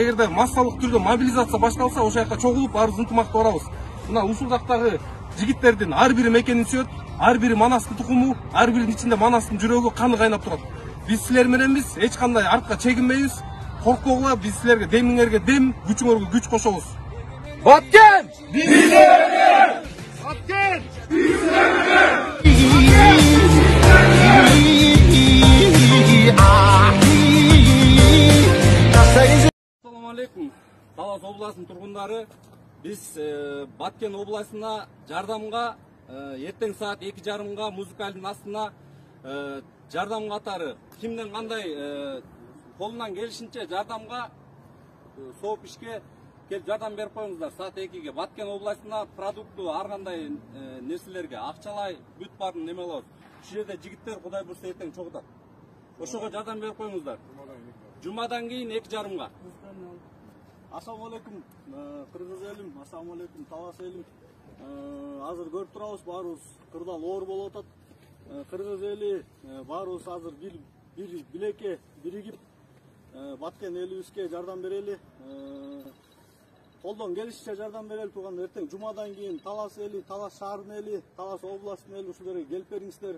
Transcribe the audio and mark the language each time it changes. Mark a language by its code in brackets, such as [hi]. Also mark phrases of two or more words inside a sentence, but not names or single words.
[ky] Эгерде массалык түрдө мобилизация башталса, ошол жакка чогулуп баарыбыз ынтымактуу барабыз. Мына ушул жактагы жигиттердин ар бири мекенин сүйөт, ар бири Манастын тукуму, ар биринин ичинде Манастын жүрөгү, каны кайнап турат. Биз силер мененбиз, эч кандай артка чегинбейбиз. Коркпогула, биз силерге демиңерге дем, күчүңөргө күч кошобуз. Batken! Бизлердир! Баткен! Бизлердир! [ar] السلام عليكم. [ky] Талас областынын тургундары, биз Баткен областына жардамга эртең саат 2:30 музыкалдын астына жардам катары кимден кандай колунан келишинче жардамга сооп ишке келип жардам берип коюңуздар. Саат 2-ге Баткен областына продукту ар кандай нерселерге акчалай бүт барын неме алабыз. Ушул жерде жигиттер Кудай бурса эртең чогутат. Ошого жардам берип коюңуздар. Жумадан кийин 2:30-га. [ar] السلام عليكم [ky] Кыргыз элим, [ar] السلام عليكم [ky] Талас элим. Азыр көрүп турабыз, баарыбыз кырдаал оор болуп атат. Кыргыз эли баарыбыз азыр бир билекке биригип Баткен элибизге жардам берели. колдон келишинче жардам берели турган. Эртең жумадан кийин Талас эли, Талас шаарынын эли, Талас областынын эли ушулерге келип бериңиздер.